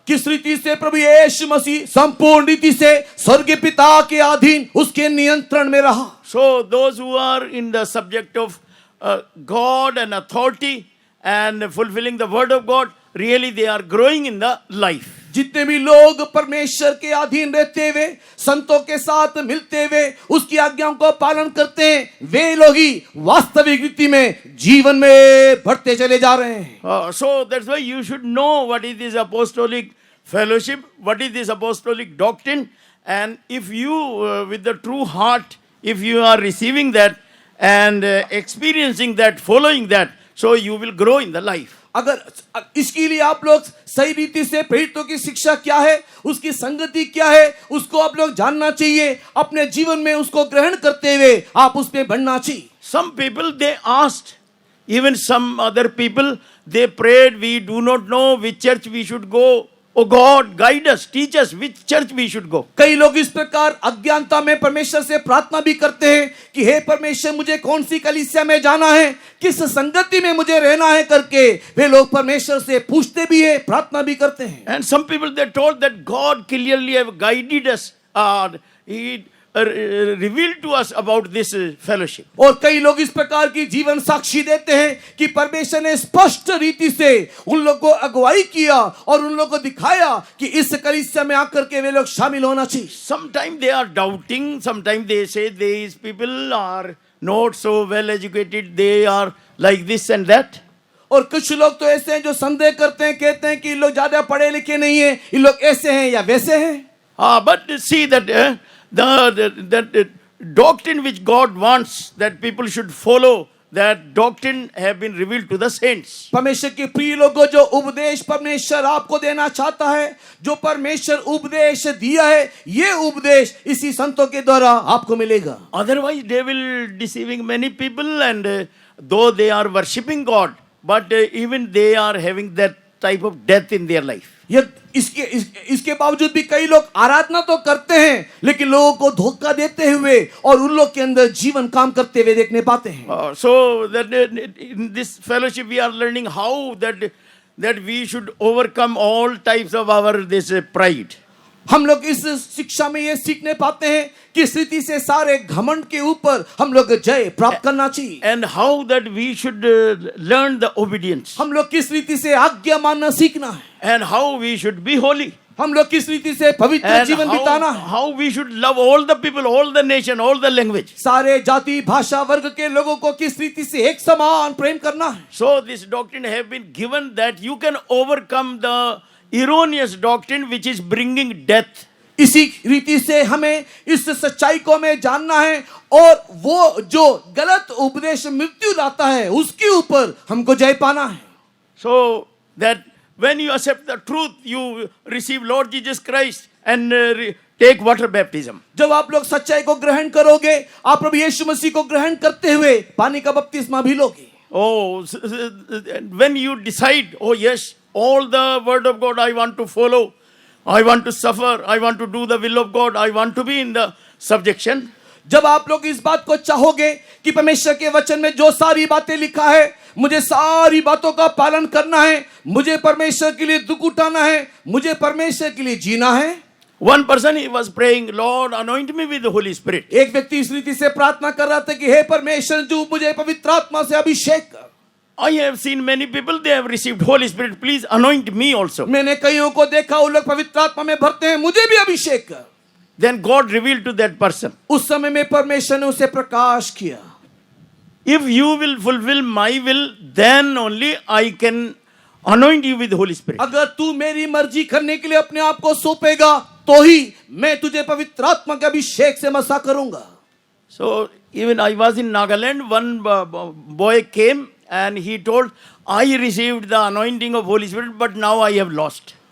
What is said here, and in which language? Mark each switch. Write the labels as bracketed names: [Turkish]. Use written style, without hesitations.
[Hindi] किस रीति से प्रभु यीशु मसीह संपूर्ण रीति से स्वर्गीय पिता के अधीन उसके नियंत्रण में रहा। [English] So those who are in the subject of God and authority and fulfilling the word of God, really they are growing in the life. [Hindi] जितने भी लोग परमेश्वर के अधीन रहते हुए, संतों के साथ मिलते हुए, उसकी आज्ञाओं को पालन करते हैं, वे लोग ही वास्तविक रीति में जीवन में बढ़ते चले जा रहे हैं। [English] So that's why you should know what is this apostolic fellowship, what is this apostolic doctrine, and if you with the true heart, if you are receiving that and experiencing that, following that, so you will grow in the life. [Hindi] अगर इसके लिए आप लोग सही रीति से प्रेरितों की शिक्षा क्या है, उसकी संगति क्या है, उसको आप लोग जानना चाहिए, अपने जीवन में उसको ग्रहण करते हुए आप उस पे बढ़ना चाहिए। [English] Some people they asked, even some other people they prayed, we do not know which church we should go. Oh God, guide us, teach us which church we should go. [Hindi] कई लोग इस प्रकार अज्ञानता में परमेश्वर से प्रार्थना भी करते हैं कि हे परमेश्वर मुझे कौन सी कलीसिया में जाना है, किस संगति में मुझे रहना है करके वे लोग परमेश्वर से पूछते भी है, प्रार्थना भी करते हैं। [English] And some people they told that God clearly have guided us, He revealed to us about this fellowship. [Hindi] और कई लोग इस प्रकार की जीवन साक्षी देते हैं कि परमेश्वर ने स्पष्ट रीति से उन लोगों को अगुवाई किया और उन लोगों को दिखाया कि इस कलीसिया में आकर के वे लोग शामिल होना चाहिए। [English] Sometimes they are doubting, sometimes they say these people are not so well educated, they are like this and that. [Hindi] और कुछ लोग तो ऐसे हैं जो संदेह करते हैं, कहते हैं कि इन लोग ज्यादा पढ़े लिखे नहीं हैं, इन लोग ऐसे हैं या वैसे हैं। [English] But see that the doctrine which God wants that people should follow, that doctrine have been revealed to the saints. [Hindi] परमेश्वर के प्रिय लोगों, जो उपदेश परमेश्वर आपको देना चाहता है, जो परमेश्वर उपदेश दिया है, ये उपदेश इसी संतों के द्वारा आपको मिलेगा। [English] Otherwise they will deceiving many people, and though they are worshipping God, but even they are having that type of death in their life. [Hindi] इसके बावजूद भी कई लोग आराधना तो करते हैं, लेकिन लोगों को धोखा देते हुए और उन लोग के अंदर जीवन काम करते हुए देखने पाते हैं। [English] So that in this fellowship we are learning how that we should overcome all types of our this pride. [Hindi] हम लोग इस शिक्षा में ये सीखने पाते हैं कि इस रीति से सारे घमंड के ऊपर हम लोग जय प्राप्त करना चाहिए। [English] And how that we should learn the obedience. [Hindi] हम लोग किस रीति से आज्ञा मानना सीखना है। [English] And how we should be holy. [Hindi] हम लोग किस रीति से पवित्र जीवन बिताना है। [English] How we should love all the people, all the nation, all the language. [Hindi] सारे जाति भाषा वर्ग के लोगों को किस रीति से एक समान प्रेम करना है। [English] So this doctrine have been given that you can overcome the erroneous doctrine which is bringing death. [Hindi] इसी रीति से हमें इस सच्चाई को हमें जानना है और वो जो गलत उपदेश मृत्यु लाता है उसके ऊपर हमको जय पाना है। [English] So that when you accept the truth, you receive Lord Jesus Christ and take water baptism. [Hindi] जब आप लोग सच्चाई को ग्रहण करोगे, आप प्रभु यीशु मसीह को ग्रहण करते हुए पानी का बपतिस्मा भी लोगे। [English] Oh, when you decide, oh yes, all the word of God I want to follow, I want to suffer, I want to do the will of God, I want to be in the subjection. [Hindi] जब आप लोग इस बात को चाहोगे कि परमेश्वर के वचन में जो सारी बातें लिखा है, मुझे सारी बातों का पालन करना है, मुझे परमेश्वर के लिए दुख उठाना है, मुझे परमेश्वर के लिए जीना है। [English] One person he was praying, Lord anoint me with the Holy Spirit. [Hindi] एक व्यक्ति इस रीति से प्रार्थना कर रहा था कि हे परमेश्वर जो मुझे पवित्र आत्मा से अभिषेक कर। [English] I have seen many people, they have received Holy Spirit, please anoint me also. [Hindi] मैंने कईयों को देखा वो लोग पवित्र आत्मा में भरते हैं, मुझे भी अभिषेक कर। [English] then God revealed to that person, [Hindi] उस समय में परमेश्वर ने उसे प्रकाश किया, [English] if you will fulfill my will, then only I can anoint you with Holy Spirit. [Hindi] अगर तू मेरी मर्जी करने के लिए अपने आप को सौंपेगा तो ही मैं तुझे पवित्र आत्मा के अभिषेक से मसा करूंगा। [English] So even I was in Nagaland, one boy came and he told, I received the anointing of Holy Spirit, but now I have lost.